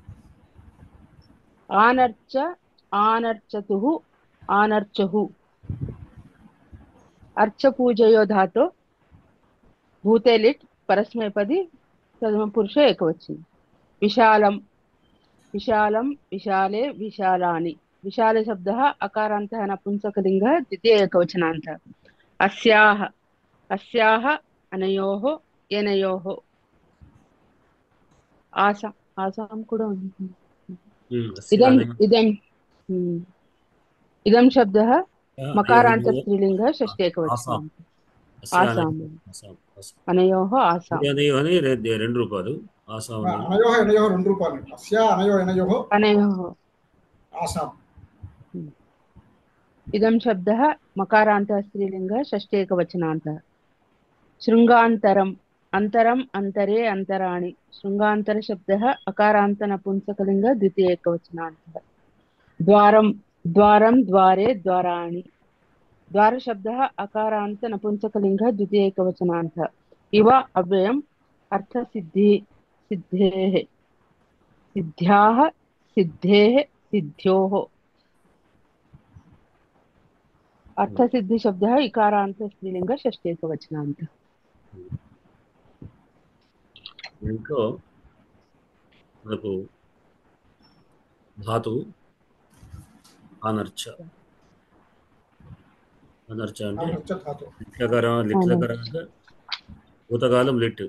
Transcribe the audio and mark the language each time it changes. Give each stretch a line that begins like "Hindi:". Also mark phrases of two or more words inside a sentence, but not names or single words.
Sanskrit: आनर्च आनर्चतुः आनर्चुः अर्चपूजयो धातो भूते लिट् परस्मैपदी प्रथमपुरुष एकवचनं विशालं विशालं विशाले विशालानि विशाल शब्दः अकारान्तः नपुंसकलिङ्गः द्वितीय एकवचनान्तः अस्याः अस्याः अनयोः एनयोः आसां
Telugu: కూడా ఉంది
Sanskrit: इदम् इदम् इदं शब्दः मकारान्त स्त्रीलिङ्गः षष्ठी एकवचनम् आसां अनयोः आसां
Telugu: అని రెండు రూపాయలు ఆసాం అనేది
Sanskrit: అనయోహ ఎనయోహ
Telugu: రెండు రూపాయలు
Sanskrit: అస్య అనయో ఎనయోహ अनयोः ఆసాం इदं शब्दः मकारान्तः स्त्रीलिङ्गः षष्ठी एकवचनान्तः शृङ्गान्तरम् अन्तरम् अन्तरे अन्तराणि शृङ्गान्तर शब्दः अकारान्त नपुंसकलिङ्गः द्वितीय एकवचनान्तः द्वारं द्वारं द्वारे द्वाराणि द्वार शब्दः अकारान्त नपुंसकलिङ्गः द्वितीय एकवचनान्तः इव अव्ययम् अर्थसिद्धि सिद्धेः सिद्ध्याः सिद्धेः सिद्ध्योः अर्थसिद्धि शब्दः इकारान्त स्त्रीलिङ्गः षष्ठी एकवचनान्तः
Telugu: దీంట్లో మనకు ధాతువు
Sanskrit: ఆనర్చ అనర్చ
Telugu: అంటే ఆనర్చ ధాతు లిట్లకరంగా భూతకాలం లిట్